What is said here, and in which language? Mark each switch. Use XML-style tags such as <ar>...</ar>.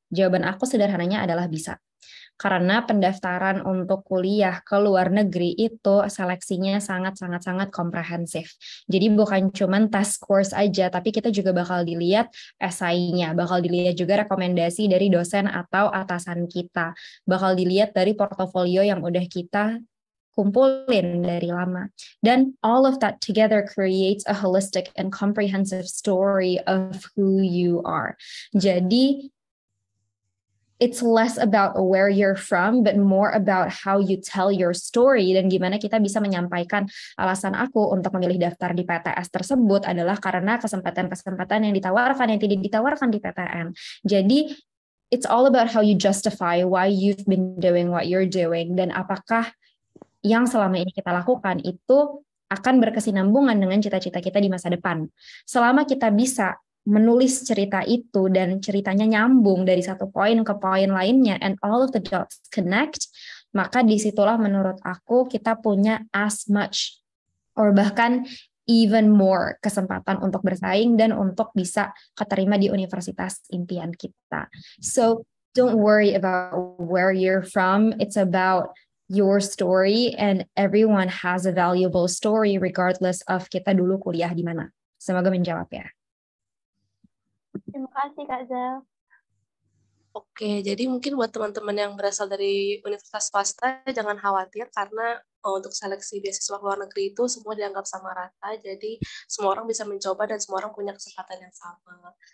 <id>Jawaban aku sederhananya adalah bisa. Karena pendaftaran untuk kuliah ke luar negeri itu seleksinya sangat komprehensif. Jadi bukan cuma tes course aja, tapi kita juga bakal dilihat esainya, bakal dilihat juga rekomendasi dari dosen atau atasan kita, bakal dilihat dari portofolio yang udah kita kumpulin dari lama.</id> <en>Dan all of that together creates a holistic and comprehensive story of who you are.</en> <id>Jadi</id> <en>it's less about where you're from, but more about how you tell your story</en> <id>dan gimana kita bisa menyampaikan alasan aku untuk memilih daftar di PTS tersebut adalah karena kesempatan-kesempatan yang ditawarkan, yang tidak ditawarkan di PTN. Jadi,</id> <en>it's all about how you justify why you've been doing what you're doing</en> <id>dan apakah yang selama ini kita lakukan itu akan berkesinambungan dengan cita-cita kita di masa depan. Selama kita bisa menulis cerita itu dan ceritanya nyambung dari satu poin ke poin lainnya</id> <en>and all of the dots connect,</en> <id>maka disitulah menurut aku kita punya</id> <en>as much or</en> <id>bahkan even more kesempatan untuk bersaing dan untuk bisa keterima di universitas impian kita.</id> <en>So don't worry about where you're from, it's about your story and everyone has a valuable story regardless of</en> <id>kita dulu kuliah di mana. Semoga menjawab ya. Terima kasih Kak Zal. Oke, jadi mungkin buat teman-teman yang berasal dari universitas swasta jangan khawatir karena untuk seleksi beasiswa luar negeri itu semua dianggap sama rata, jadi semua orang bisa mencoba dan semua orang punya kesempatan yang sama.</id>